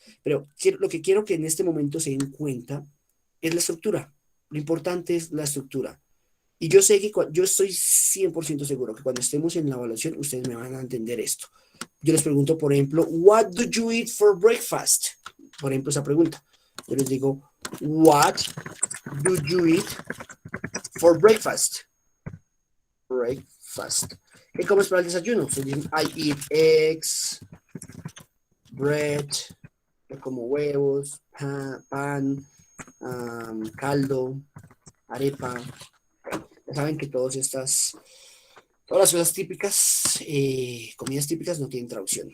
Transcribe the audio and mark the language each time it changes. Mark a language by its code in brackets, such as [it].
[es] Pero lo que quiero que en este momento se den cuenta es la estructura. Lo importante es la estructura. Y yo sé que yo estoy 100% seguro que cuando estemos en la evaluación ustedes me van a entender esto. Yo les pregunto, por ejemplo, [en] what do you eat for breakfast? [es] Por ejemplo, esa pregunta. Yo les digo, [en] what do you eat for breakfast? Breakfast. [es] ¿Qué comes para el desayuno? [en] So, I eat eggs, bread, [es] yo como huevos, pan, caldo, arepa. Ya saben que todas las cosas típicas, comidas típicas no tienen traducción.